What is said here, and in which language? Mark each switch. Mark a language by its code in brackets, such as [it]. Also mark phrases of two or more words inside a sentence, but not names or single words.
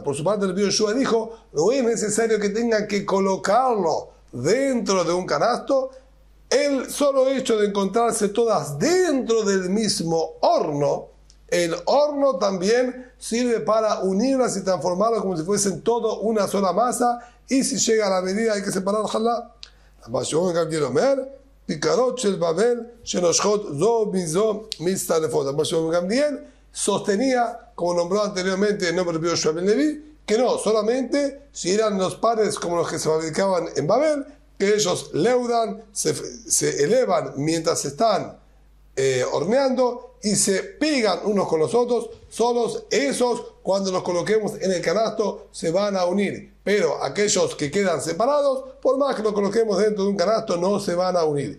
[es] Por su parte, Rabbi Yoshua dijo, no es necesario que tengan que colocarlo dentro de un canasto. El solo hecho de encontrarse todas dentro del mismo horno, el horno también sirve para unirlas y transformarlas como si fuesen todo una sola masa. Y si llega a la medida hay que separar halá. [he] ככרות של בבל שנושכות זו מזו מצטרפות. [es] Gamliel sostenía, como nombró anteriormente el nombre de Yoshua ben Levi, que no, solamente si eran los pares como los que se fabricaban en Babel, que ellos leudan, se elevan mientras están horneando y se pegan unos con los otros, solos esos cuando los coloquemos en el canasto se van a unir, pero aquellos que quedan separados, por más que los coloquemos dentro de un canasto, no se van a unir.